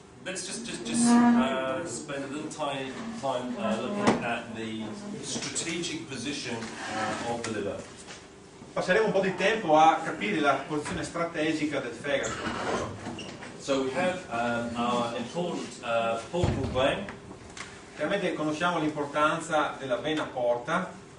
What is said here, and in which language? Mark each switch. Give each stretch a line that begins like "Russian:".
English: Let's just spend a little time looking at the strategic position of the liver.
Italian: Passeremo un po' di tempo a capire la posizione strategica del fegato.
English: So we have our important portal vein,
Italian: Chiaramente conosciamo l'importanza della vena porta,